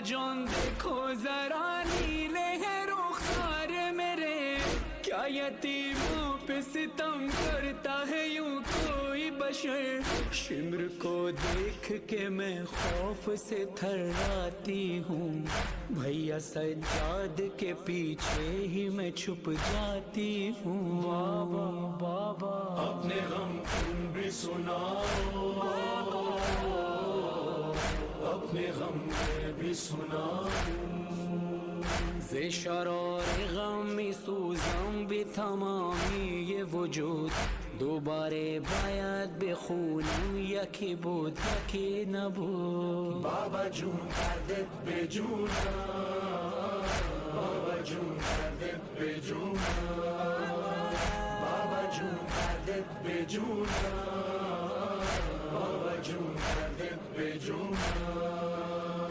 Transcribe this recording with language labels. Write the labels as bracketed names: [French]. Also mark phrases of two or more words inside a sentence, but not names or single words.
[Urdu] جان دیکھو ذرا نیلے ہیں رخسار میرے کیا یتیموں پہ ستم کرتا ہے یوں کوئی بشر شمر کو دیکھ کے میں خوف سے تھراتی ہوں بھیا سجاد کے پیچھے ہی میں چھپ جاتی ہوں بابا بابا اپنے غم تم بھی سناؤ اپنے غم میں بھی سناؤ [Persian] ز شرار غم سوزم بھی تمامی یہ وجود دوبارے باید بخونم یکی بود یکی نبود بابا جون کردت به جونم بابا جون کردت به جونم بابا جون کردت به جونم بابا جون کردت به جونم